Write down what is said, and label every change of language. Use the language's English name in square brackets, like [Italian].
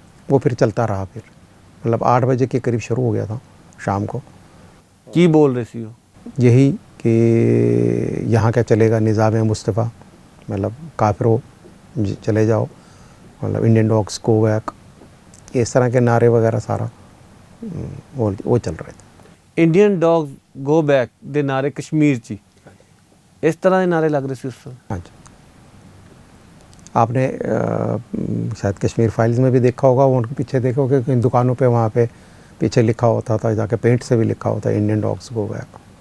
[Hindi] वो फिर चलता रहा, फिर मतलब 8 बजे के करीब शुरू हो गया था शाम को। [Punjabi] ਕੀ ਬੋਲ ਰਹੇ ਸੀ ਉਹ? [Hindi] यही कि यहाँ क्या चलेगा, निज़ाम मुस्तफ़ा, मतलब काफिरों चले जाओ, मतलब [English] Indian dogs go back, [Hindi] इस तरह के नारे वगैरह सारा वो चल रहे थे। [English] Indian dogs go back [Punjabi] ਦੇ ਨਾਰੇ ਕਸ਼ਮੀਰ 'ਚ ਹੀ ਇਸ ਤਰ੍ਹਾਂ ਦੇ ਨਾਰੇ ਲੱਗ ਰਹੇ ਸੀ ਉਸ ਸਮੇਂ? [Hindi] हाँ जी, आपने शायद कश्मीर फाइल्स में भी देखा होगा, वो उनके पीछे देखा होगा कि इन दुकानों पे वहाँ पे पीछे लिखा होता था जाके, पेंट से भी लिखा होता है [English] Indian dogs go back.